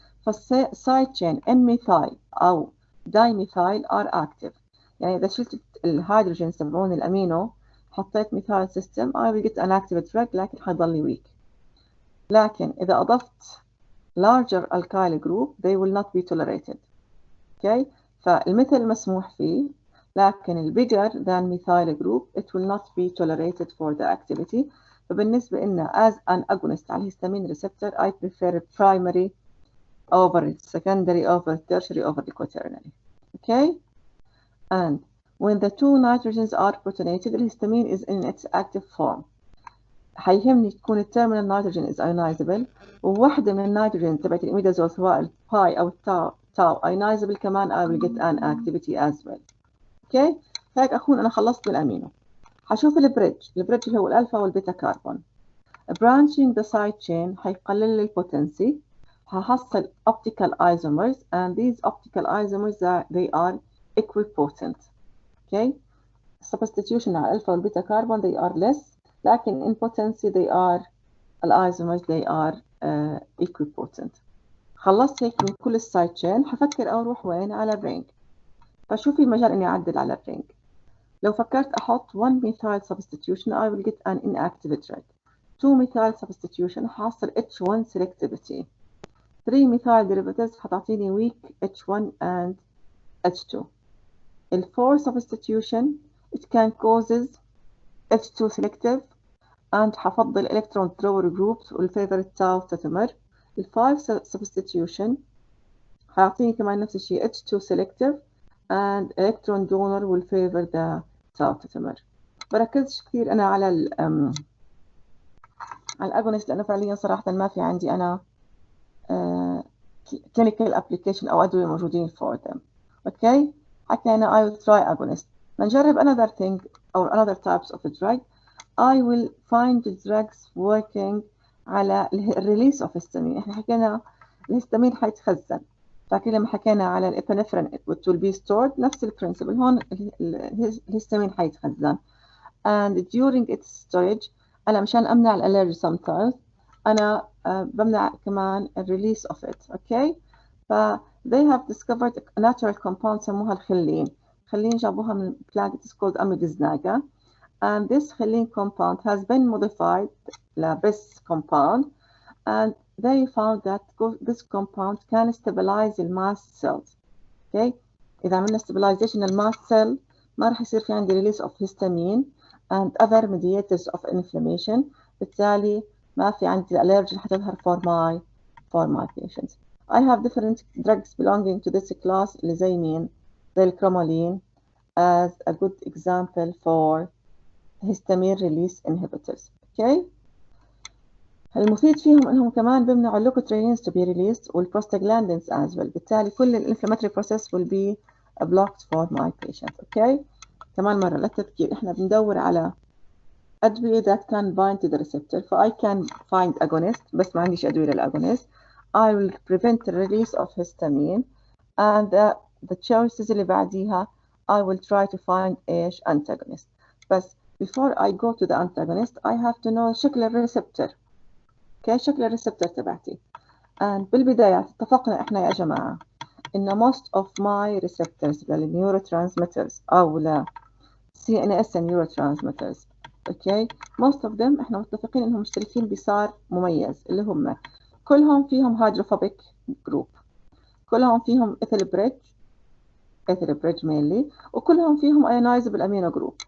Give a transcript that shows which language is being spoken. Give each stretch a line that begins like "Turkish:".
Arabic: فالسايد تشين ان ميثايل او دايميثايل ار اكتف، يعني اذا شلت الهيدروجين تبعون الامينو حطيت ميثايل سيستم
English: I will get an active drug
Arabic: لكن حيضل ويك. لكن اذا اضفت
English: larger alkyl group they will not be tolerated.
Arabic: اوكي. فالمثل مسموح فيه، لكن
English: ال bigger than methyl group it will not be tolerated for the activity.
Arabic: فبالنسبة لنا
English: as an agonist
Arabic: على الهستامين
English: receptor I prefer primary over secondary over tertiary over the quaternary. Okay. And when the two nitrogens are protonated the histamine is in its active form.
Arabic: هيهمني تكون التيرمينال نيتروجين
English: is ionizable،
Arabic: وواحدة من النيتروجين تبعت الإميدازول سواء الباي أو التاو ionizable كمان
English: I will get an activity as well.
Arabic: اوكي. هيك اكون انا خلصت بالامينو. هشوف البريدج اللي هو الالفا والبيتا كربون.
English: branching the side chain
Arabic: هيقلل لي البوتنسي، هحصل
English: optical isomers and these optical isomers they are equipotent. okay. substitution على الالفا والبيتا كربون they are less،
Arabic: لكن
English: in potency they are الisomers they are equipotent.
Arabic: خلصت هيك من كل السايد تشين، هفكر اروح وين؟ على الرينج. فشو في مجال اني اعدل على الرينج؟ لو فكرت احط
English: 1 methyl substitution I will get an inactive drug. 2 methyl substitution
Arabic: حاصل
English: H1 selectivity. 3 methyl derivatives
Arabic: حتعطيني
English: weak H1 and H2. ال 4 substitution it can causes H2 selective and
Arabic: حفضل
English: electron drawer groups والفيفر tau تتمر. ال 5 substitution
Arabic: حيعطيني كمان نفس الشيء
English: H2 selective and electron donor will favor the tau تتمر.
Arabic: بركزش كثير أنا على الأجونست لأنه فعليا صراحة ما في عندي أنا clinical application أو أدوية موجودين
English: for them.
Arabic: أوكي. حكينا
English: I will try agonist.
Arabic: نجرب
English: another thing or another types of a drug. I will find the drugs working
Arabic: على
English: release of histamine.
Arabic: إحنا حكينا الهستامين حيتخزن. فاكرين لما حكينا على الابنفرين
English: which will be stored
Arabic: نفس البرنسبل هون الهستامين حيتخزن.
English: And during its storage
Arabic: أنا مشان أمنع الالرجي
English: sometimes
Arabic: أنا بمنع كمان
English: release of it. okay. ف they have discovered a natural compound
Arabic: سموها الخلين.
English: خلين
Arabic: جابوها من
English: plant it is called Amidiznaga, and this khellin compound has been modified ل bis compound and they found that this compound can stabilize the mast cells. Okay,
Arabic: إذا عملنا
English: stabilization الماست cell
Arabic: ما راح يصير في عندي
English: release of histamine and other mediators of inflammation،
Arabic: بالتالي ما في عندي
English: allergy
Arabic: اللي حتظهر
English: for my patients. I have different drugs belonging to this class
Arabic: اللي زي مين؟ زي الكرومولين
English: as a good example for histamine release inhibitors. Okay.
Arabic: المفيد فيهم انهم كمان بيمنعوا
English: اللوكوترينز to be released والprostaglandins as well،
Arabic: بالتالي كل
English: الانفلاماتوري process will be blocked for my patient. Okay.
Arabic: كمان مرة للتذكير احنا بندور على أدوية
English: that can bind to the receptor،
Arabic: ف
English: I can find agonist
Arabic: بس ما عنديش أدوية للأجونست.
English: I will prevent the release of histamine and the choices
Arabic: اللي بعديها
English: I will try to find إيش antagonist. بس before I go to the antagonist I have to know
Arabic: شكل الريسبتور. Okay. شكل الريسبتور تبعتي. and بالبداية اتفقنا احنا يا جماعة إن
English: most of my receptors
Arabic: للنيوروترانسميترز أو ل
English: CNS neurotransmitters.
Arabic: Okay.
English: most of them
Arabic: احنا متفقين انهم مشتركين بصار مميز اللي هم كلهم فيهم
English: hydrophobic group،
Arabic: كلهم فيهم ethyl bridge mainly، وكلهم فيهم
English: ionizable amino group.